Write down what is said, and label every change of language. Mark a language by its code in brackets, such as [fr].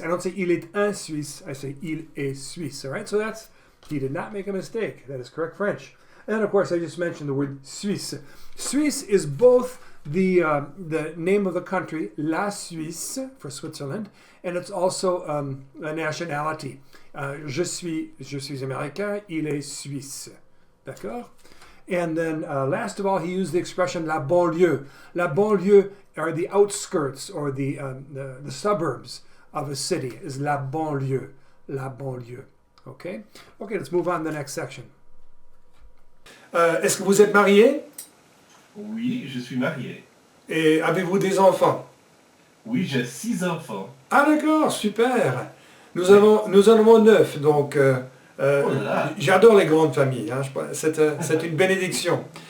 [en] I don't say [fr] il est un Suisse. [en] I say [fr] il est suisse. [en] All right, so he did not make a mistake. That is correct French. And of course, I just mentioned the word Suisse. Suisse is both the name of the country, La Suisse, for Switzerland, and it's also a nationality. [fr] Je suis américain, il est suisse. D'accord? [en] And then last of all, he used the expression la banlieue. La banlieue are the outskirts or the suburbs of a city, is la banlieue. La banlieue. Okay? Okay, let's move on to the next section. [fr] Est-ce que vous êtes marié? Oui, je suis marié. Et avez-vous des enfants? Oui, j'ai 6 enfants. Ah d'accord, super. Nous en avons 9, donc Oh là là. j'adore les grandes familles. Hein, c'est une bénédiction.